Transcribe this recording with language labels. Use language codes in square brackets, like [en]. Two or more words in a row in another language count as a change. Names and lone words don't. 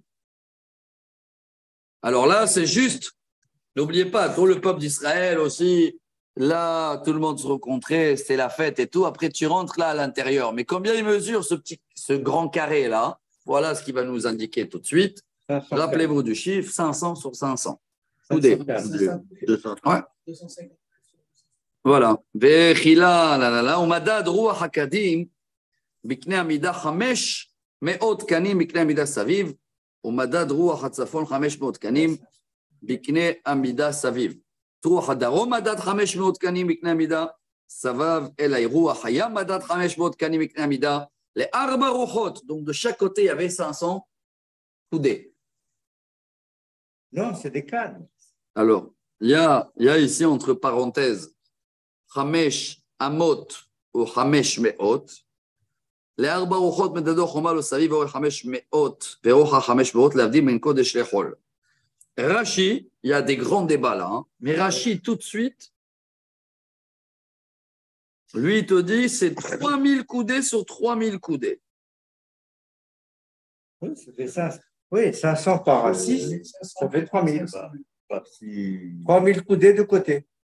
[fr] Alors là, c'est juste, n'oubliez pas, tout le peuple d'Israël aussi, là, tout le monde se rencontrait, c'était la fête et tout. Après, tu rentres là à l'intérieur. Mais combien il mesure ce grand carré là? Voilà ce qui va nous indiquer tout de suite. Rappelez-vous du chiffre, 500 sur 500. Coudé. 200. Ouais. 250. Voilà. Vechila, la, [he] ומדד רוח הקדים בקנה המידה 500 תקנים בקנה המידה סביב, ומדד רוח הצפון 500 תקנים בקנה המידה סביב. רוח הדרום מדד 500 תקנים בקנה המידה סבב אל רוח הים מדד 500 תקנים בקנה המידה ל4 רוחות. [fr] Donc de chaque côté, il y avait 500 coudées. Non, c'est des cannes. Alors, il y a ici entre parenthèses 5 אמות ou 500. [he] ל4 רוחות מדדו חומה לא סביב ואורך 500 ורוחב 500 להבדיל בין קודש לחול. [fr] Rashi, il y a des grands débats là, hein, mais Rashi tout de suite, lui il te dit c'est 3000 coudées sur 3000 coudées. Oui, ça fait 500. Oui, 500 par 6, ça fait 3000. 3000 coudées de côté.